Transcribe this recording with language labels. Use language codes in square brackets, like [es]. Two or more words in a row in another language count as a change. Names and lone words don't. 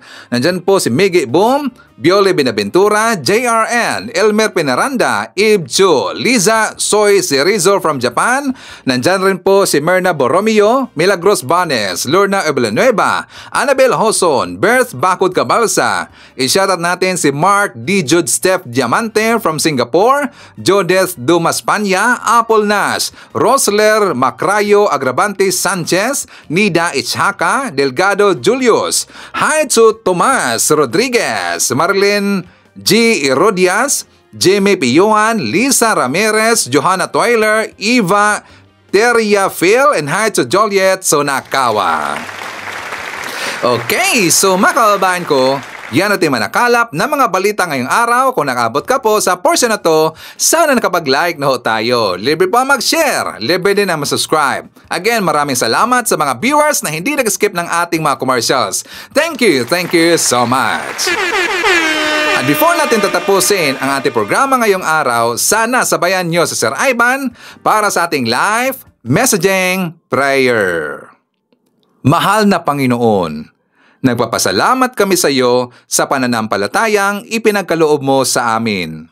[tl] Nandyan po si Miggy Boom, Biole Binaventura, JRN, Elmer Pinaranda, Eve Chu, Liza Soy Cerizo [en] from Japan. [tl] Nandyan rin po si Myrna Borromeo, Milagros Banes, Lorna Villanueva, Annabel Hoson, Berth Bakod Cabalsa. I-shoutout natin si Mark D. Jude Steph Diamante [en] from Singapore, [tl] Jodeth Dumas Panya, Apple Nash, Rosler Macrayo Agravante Sanchez, Nida Ichhaka, Delgado Julius, Haitsu Tomas Rodriguez, Marlene G. Herodias, Jamie Piyuan, Lisa Ramirez, Johanna Toiler, Eva Teria Phil, [en] and hi to Joliet Sonakawa. [tl] Okay, so mga kababayan ko, Yan ating manakalap na mga balita ngayong araw. Kung nakabot ka po sa portion na to, sana nakapag-like na ho tayo. Libre po mag-share, libre din ang mag-subscribe. Again, maraming salamat sa mga viewers na hindi nag-skip ng ating mga commercials. [en] Thank you so much. [tl] At before natin tatapusin ang ating programa ngayong araw, sana sabayan nyo sa Sir Ivan para sa ating [en] live messaging prayer. [tl] Mahal na Panginoon, nagpapasalamat kami sa iyo sa pananampalatayang ipinagkaloob mo sa amin.